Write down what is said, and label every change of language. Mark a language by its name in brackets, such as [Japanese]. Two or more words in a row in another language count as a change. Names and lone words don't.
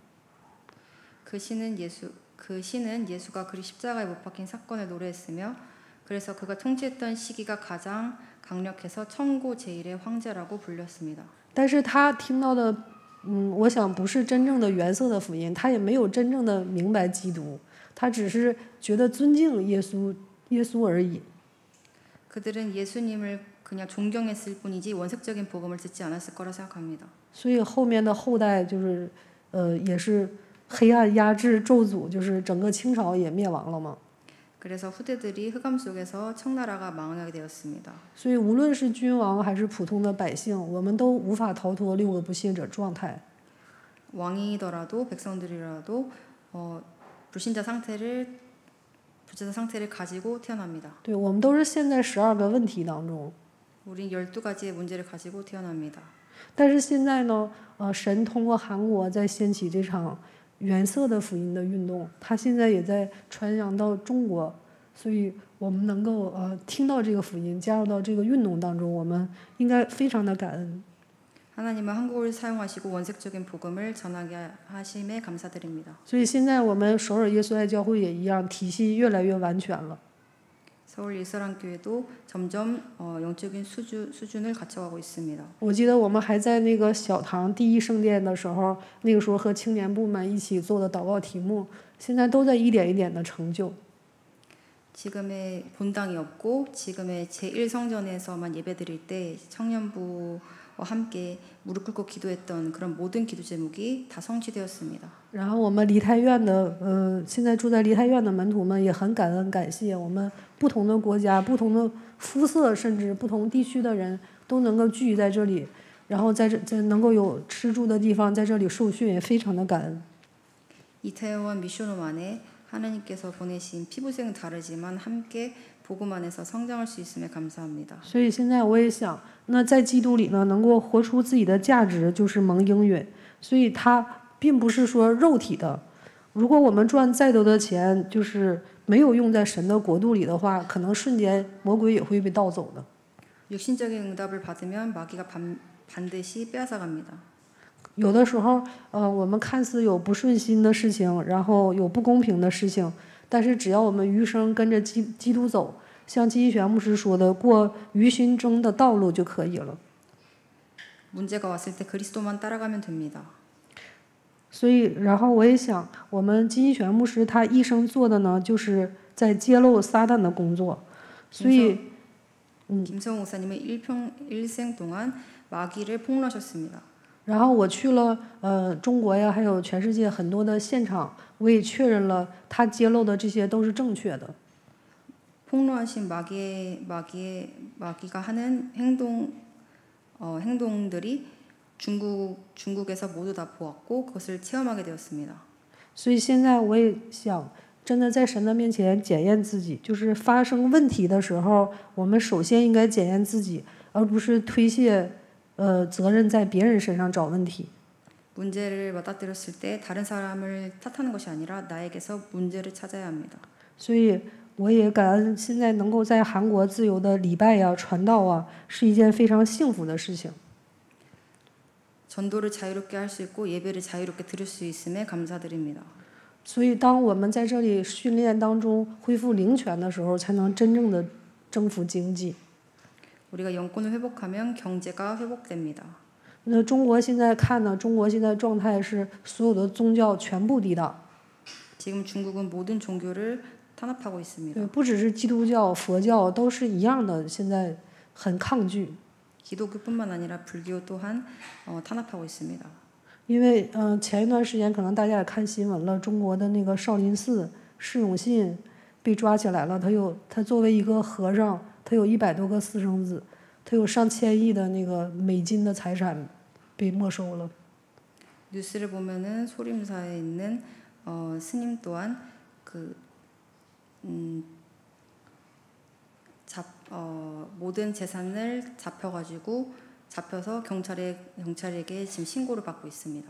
[Korean] 그 시는 예수가 그리 십자가에 못 박힌 사건을 노래했으며 그래서 그가 통치했던 시기가 가장 강력해서 천고 제1의 황제라고 불렸습니다. [Chinese] 但是他听到的，我想不是真正的原色的福音，他也没有真正的明白基督，他只是觉得尊敬耶稣而已。 [Korean] 그들은 예수님을 그냥 존경했을 뿐이지 원색적인 복음을 듣지 않았을 거라 생각합니다. [Chinese] 所以后面的后代就是，也是黑暗压制咒诅，就是整个清朝也灭亡了嘛。 [Korean] 그래서 후대들이 흑암 속에서 청나라가 망하게 되었습니다. [Chinese] 所以无论是君王还是普通的百姓，我们都无法逃脱六个不信者状态。 [Korean] 왕이더라도 백성들이라도 불신자 상태를 가지고 태어납니다. [Chinese] 对，我们都是陷在12个问题当中。 [Korean] 우린 12가지의 문제를 가지고 태어납니다. [Chinese] 但是现在呢，神通过韩国在掀起这场原色的福音的运动，他现在也在传扬到中国，所以我们能够听到这个福音，加入到这个运动当中，我们应该非常的感恩。 [Korean] 하나님은 한국을 사용하시고 원색적인 복음을 전하게 하심에 감사드립니다. [Chinese] 所以现在我们首尔耶稣爱教会也一样，体系越来越完全了。 [Korean] 서울 예서랑교회도 점점 영적인 수준을 갖춰가고 있습니다. [Chinese] 我记得我们还在那个小堂第一圣殿的时候，那个时候和青年部们一起做的祷告題目，现在都在一点一点的成就。 [Korean] 지금의 본당이 없고 지금의 제1성전에서만 예배드릴 때 청년부와 함께 무릎 꿇고 기도했던 그런 모든 기도 제목이 다 성취되었습니다. [Chinese] 然后我们梨泰院的现在住在梨泰院的门徒们也很感恩感谢我们不同的国家、不同的肤色，甚至不同地区的人都能够聚集在这里，然后在能够有吃住的地方，在这里受训，也非常的感恩。 [Korean] 이태원 미션홈 안에 하나님께서 보내신 피부색은 다르지만 함께 복음 안에서 성장할 수 있음에 감사합니다. [Chinese] 所以现在我也想，那在基督里呢，能够活出自己的价值，就是蒙应允。所以它并不是说肉体的。如果我们赚再多的钱，就是没有用在神的国度里的话，可能瞬间魔鬼也会被盗走的。 [Korean] 육신적인 응답을 받으면 마귀가 반드시 빼앗아갑니다. [Chinese] 有的时候，我们看似有不顺心的事情，然后有不公平的事情，但是只要我们余生跟着基督走，像金一玄牧师说的，过余心中的道路就可以了。 [Korean] 문제가 왔을 때 그리스도만 따라가면 됩니다. [Chinese] 所以，然后我也想，我们金一玄牧师他一生做的呢，就是在揭露撒旦的工作。所以， [Korean] 김성호 목사님은 일생 동안 마귀를 폭로하셨습니다. [Chinese] 然后我去了中国呀，还有全世界很多的现场，我也确认了他揭露的这些都是正确的。 [Korean] 폭로하신 마귀가 하는 행동들이 중국에서 모두 다 보았고 그것을 체험하게 되었습니다. [Chinese] 所以现在我也想，真的在神的面前检验自己，就是发生问题的时候，我们首先应该检验自己，而不是推卸责任在别人身上找问题。 [Korean] 문제를 맞닥뜨렸을 때 다른 사람을 탓하는 것이 아니라 나에게서 문제를 찾아야 합니다. [Chinese] 所以我也感恩现在能够在韩国自由的礼拜呀、传道啊，是一件非常幸福的事情。 [Korean] 전도를 자유롭게 할 수 있고 예배를 자유롭게 드릴 수 있음에 감사드립니다. [Chinese] 所以当我们在这里训练当中恢复灵权的时候，才能真正的征服经济。 [Korean] 우리가 영권을 회복하면 경제가 회복됩니다. [Chinese] 那中国现在看呢，中国现在状态是所有的宗教全部抵挡。 [Korean] 지금 중국은 모든 종교를 탄압하고 있습니다. [Chinese] 对，不只是基督教、佛教都是一样的，现在很抗拒。 [Korean] 기독교뿐만 아니라 불교 또한 탄압하고 있습니다. [Chinese] 因为前一段时间可能大家也看新闻了，中国的那个少林寺释永信被抓起来了，他作为一个和尚，他有100多个私生子，他有上千亿的那个美金的财产被没收了。 [Korean] 뉴스를 보면은 소림사에 있는 스님 또한 모든 재산을 잡혀서 경찰에게 지금 신고를 받고 있습니다.